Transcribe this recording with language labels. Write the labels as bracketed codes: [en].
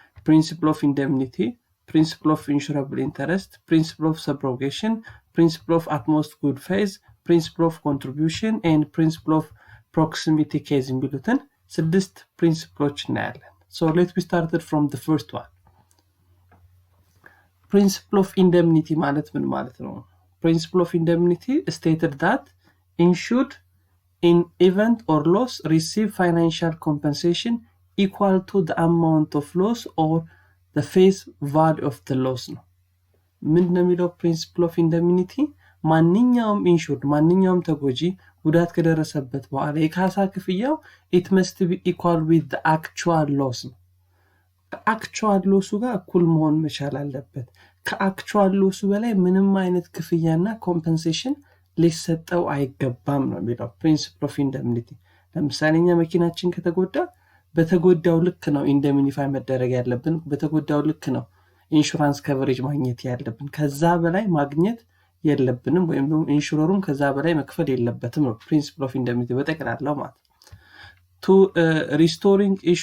[en] ፕሪንሲፕል ኦፍ ኢንደምኒቲ፣ principle of insurable interest, principle of subrogation, principle of utmost good faith, principle of contribution, and principle of proximity case [am] የሚሉትን [en] 6 principles [am] እናያለን። [en] So let's be started from the first one. Principle of indemnity [am] ማለት ምን ማለት ነው? [en] Principle of indemnity stated that insured in event or loss receive financial compensation equal to the amount of loss or the face value of the loss [am] ነው። ምንድነው የሚለው [en] ፕሪንሲፕል ኦፍ ኢንደምኒቲ? [am] ማንኛውም ኢንሹርድ ማንኛውም ተጎጂ ጉዳት ከደረሰበት በኋላ የካሳ ክፍያው [en] it must be equal with the actual loss [am] ነው። ከአክቹዋል ሎሱ ጋር እኩል መሆን መቻል አለበት። ከአክቹዋል ሎሱ በላይ ምንም አይነት ክፍያና ኮምፐንሴሽን ሊሰጠው አይገባም ነው የሚለው ፕሪንሲፕል ኦፍ ኢንደምኒቲ። ለምሳሌ እኛ መኪናችን ከተጎዳ በተጎዳው ልክ ነው ኢንደሚኒፋይ መደረግ ያለብን፣ በተጎዳው ልክ ነው ኢንሹራንስ ከቨሬጅ ማግኘት ያለብን። ከዛ በላይ ማግኘት የለብንም ወይም ደግሞ ኢንሹረሩም ከዛ በላይ መክፈል የለበትም ነው ፕሪንሲፕል ኦፍ ኢንደሚኒቲ በጠቅላላው ማለት። ቱ ሪስቶሪንግ